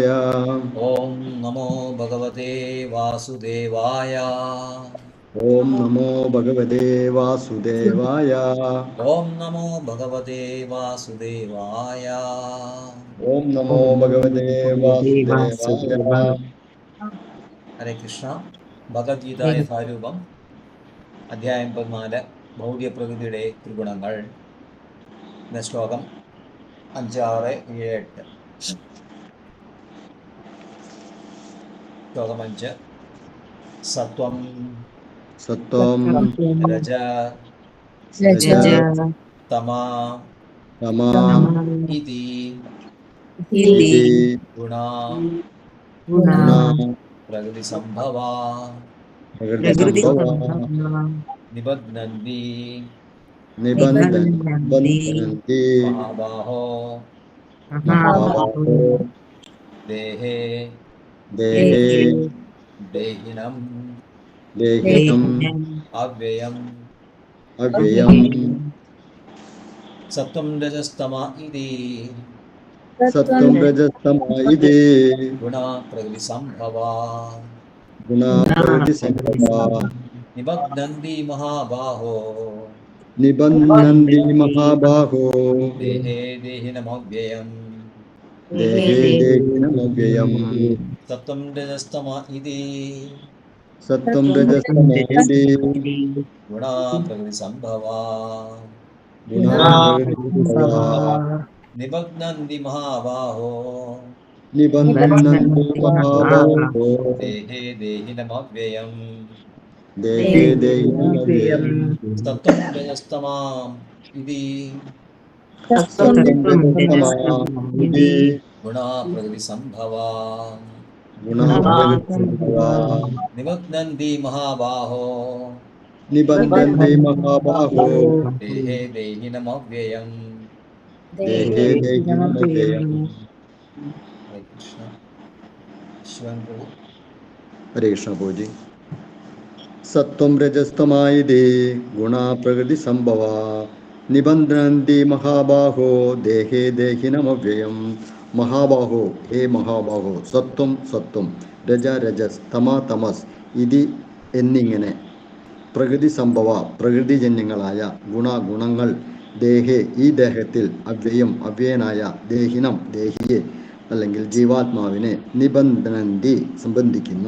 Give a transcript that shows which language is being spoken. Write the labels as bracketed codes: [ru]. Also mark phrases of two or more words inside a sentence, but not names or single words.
[sa] ओम नमो भगवते वासुदेवाय। ओम नमो भगवते वासुदेवाय। ओम नमो भगवते वासुदेवाय। ओम नमो भगवते वासुदेवाय। हरे कृष्ण। [ml] ഭഗവത്ഗീത യഥാരൂപം അധ്യായം 14 ഭൗതികപ്രകൃതിയുടെ ത്രിഗുണങ്ങൾ. എന്ന ശ്ലോകം 5, 6, 7, 8. ശ്ലോകം 5. [sa] സത്വം सत्वं രജ रजः തമാ तमः ഇതി इति ഗുണാ गुणाः പ്രകൃതിസംഭവാ प्रकृतिसम्भवाः നിബധ്നന്തി निबन्धन्ति മഹാബാഹോ महाबाहो ദേഹേ देहे ദേഹിനം देहिनम् അവ്യയം. अव्ययम् സത്വം രജസ്തമ ഇതി सत्त्वं रजस्तमः इति ഗുണാ പ്രകൃതിസംഭവാ गुणाः प्रकृतिसम्भवाः നിബധ്നന്തി മഹാബാഹോ निबध्नन्ति महाबाहो ദേഹേ ദേഹിനമവ്യയം. देहे देहिनमव्ययम् സത്വം രജസ്തമ ഇതി सत्त्वं रजस्तमः इति ഗുണാ പ്രകൃതിസംഭവാ गुणाः प्रकृतिसम्भवाः നിബധ്നന്തി മഹാബാഹോ निबध्नन्ति महाबाहो ദേഹേ ദേഹിനമവ്യയം. देहे देहिनमव्ययम् സത്വം രജസ്തമാം ഇതി सत्त्वं रजस्तमः इति ഗുണാ പ്രകൃതിസംഭവാ गुणाः प्रकृतिसम्भवाः നിബധ്നന്തി മഹാബാഹോ निबध्नन्ति महाबाहो ദേഹേ ദേഹിനമവ്യയം. देहे देहिनमव्ययम् [ml] ഹരേ കൃഷ്ണ. ശിവൻ പ്രഭു. [hi] हरे कृष्ण भोजी। [sa] सत्त्वं रजस्तमायिदे गुणा प्रकृति संभवा निबंधन्ति महाबाहो देहे देहिनमव्ययम्. महाबाहो हे महाबाहो सत्वं सत्वं [ml] രജ രജസ് തമ തമസ് ഇതി എന്നിങ്ങനെ പ്രകൃതി സംഭവ പ്രകൃതിജന്യങ്ങളായ ഗുണങ്ങൾ ദേഹേ ഈ ദേഹത്തിൽ അവ്യയം അവ്യയനായ ദേഹിനം ദേഹിയെ അല്ലെങ്കിൽ ജീവാത്മാവിനെ നിബന്ധനന്തി സംബന്ധിക്കുന്നു.